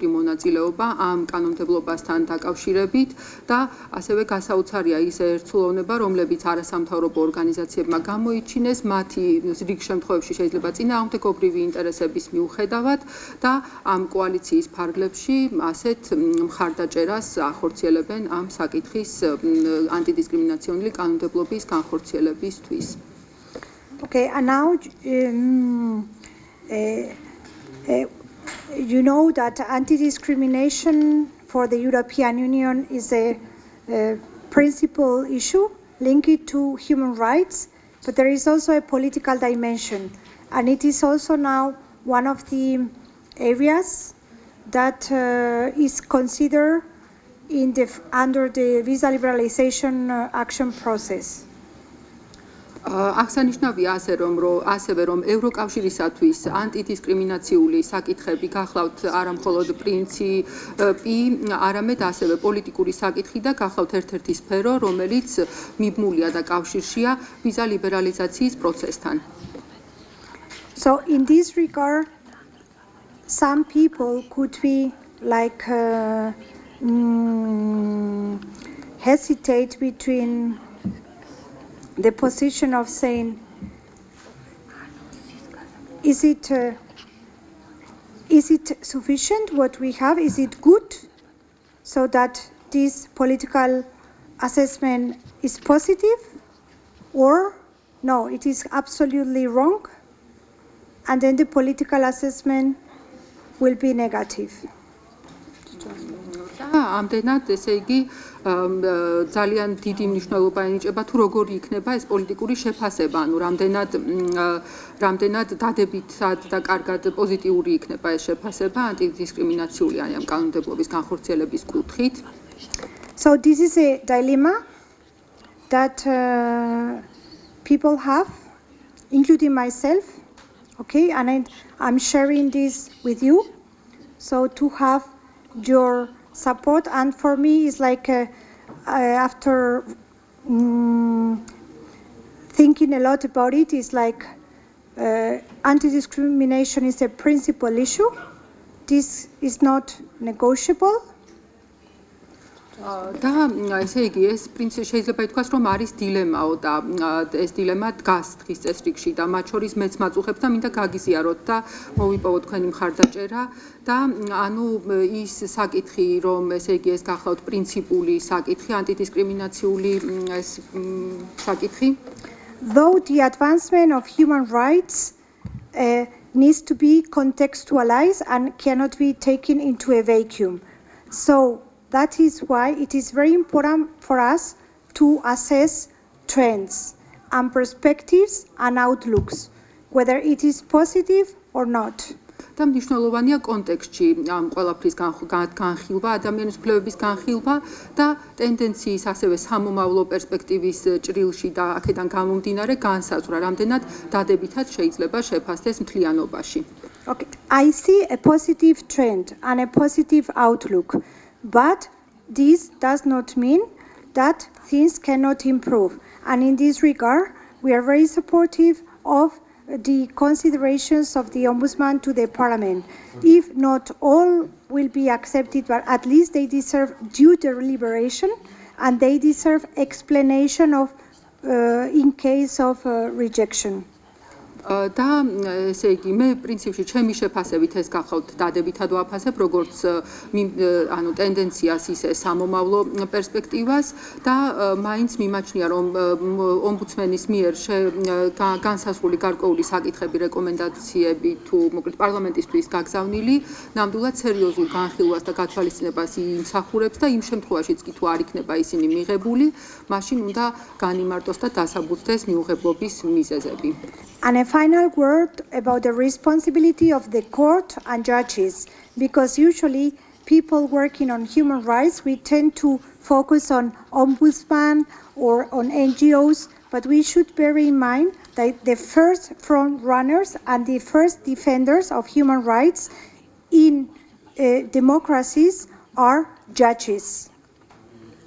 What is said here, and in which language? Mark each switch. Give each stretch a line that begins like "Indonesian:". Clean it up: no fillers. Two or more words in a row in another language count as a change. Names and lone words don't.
Georgian: მონაწილეობა ამ კანონმდებლობასთან დაკავშირებით და ასევე გასაოცარია ის ერთსულოვნება, რომლებიც არასამთავრობო ორგანიზაციებმა გამოიჩინეს, მათი რიგ შემთხვევებში შეიძლება წინააღმდეგობრივი ინტერესების მიუხედავად და ამ კოალიციის ფარგლებში ასეთ მხარდაჭერას ახორციელებენ ამ საკითხის ანტიდისკრიმინაციული კანონმდებლობის განხორციელებისთვის.
English: Okay, and now you know that anti-discrimination for the European Union is a principal issue linked to human rights, but there is also a political dimension, and it is also now one of the areas that is considered under the visa liberalization action process.
Georgian: აღსანიშნავია ასევე რომ ევროკავშირისათვის ანტიდისკრიმინაციული საკითხები გახლავთ არა მხოლოდ პრინციპი, არამედ ასევე პოლიტიკური საკითხი და გახლავთ ერთ-ერთი სფერო, რომელიც მიბმულია და კავშირშია ვიზა ლიბერალიზაციის პროცესთან.
English: So in this regard, some people could be like hesitate between the position of saying, is it sufficient what we have? Is it good? So that this political assessment is positive? Or no, it is absolutely wrong? And then the political assessment will be negative.
Georgian: ამდენად ესე იგი ძალიან დიდი მნიშვნელობა ენიჭება თუ როგორი იქნება ეს პოლიტიკური შეფასება, ანუ რამდენად დადებითად და კარგად პოზიტიური იქნება ეს შეფასება ანტიდისკრიმინაციული ამ კანონმდებლობის განხორციელების კუთხით.
English: So this is a dilemma that people have, including myself, okay, and I'm sharing this with you. So to have your support, and for me it's like after thinking a lot about it, it's like anti-discrimination is a principal issue. This is not negotiable.
Georgian: და ესე იგი ეს პრინციპი შეიძლება ითქვას რომ არის დილემაო და ეს დილემა დგას დღის წესრიგში და მათ შორის მეც მაწუხებთ და მინდა გაგიზიაროთ და მოვიპოვოთ თქვენი მხარდაჭერა და ანუ ის საკითხი რომ ესე იგი ეს გახლავთ პრინციპული საკითხი ანტიდისკრიმინაციული ეს საკითხი
English: Though the advancement of human rights needs to be contextualized and cannot be taken into a vacuum. So that is why it is very important for us to assess trends and perspectives and outlooks, whether it is positive or not.
Georgian: და მნიშვნელოვანია კონტექსტში ამ ყველაფრის განხილვა, ადამიანის უფლებების განხილვა და ტენდენციის ასევე სამომავლო პერსპექტივის ჭრილში და აქედან გამომდინარე განსაზღვრა, რამდენად დადებითად შეიძლება შეფასდეს მთლიანობაში.
English: Okay, I see a positive trend and a positive outlook. But this does not mean that things cannot improve. And in this regard, we are very supportive of the considerations of the Ombudsman to the Parliament. If not all will be accepted, but at least they deserve due deliberation and they deserve explanation of in case of rejection.
Georgian: და ესე იგი მე პრინციპში ჩემი შეფასებით ეს გახავთ დადებითად ვაფასებ როგორც ანუ ტენდენციას ისე სამომავლო პერსპექტივას და მაინც მიმაჩნია რომ ომბუდსმენის მიერ განსაზღვრული გარკვეული საკითხები რეკომენდაციები თუ მოკლედ პარლამენტისთვის გაგზავნილი ნამდვილად სერიოზულ განხილვას და გათვალისწინებას იმსახურებს და იმ შემთხვევაშიც კი თუ არ იქნება ისინი მიღებული მაშინ უნდა განიმარტოს და დასაბუთდეს მიუღებლობის მიზეზები.
English: And a final word about the responsibility of the court and judges, because usually people working on human rights, we tend to focus on ombudsman or on NGOs, but we should bear in mind that the first front runners and the first defenders of human rights in democracies are judges.